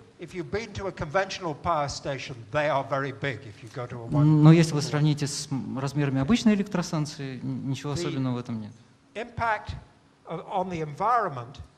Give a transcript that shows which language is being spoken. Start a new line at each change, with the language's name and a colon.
English: If you've been to a conventional power station, they are very big. If you go to a one.
Russian: Но если вы сравните с размерами обычной электростанции, ничего особенного в этом нет.
English: Impact on the environment,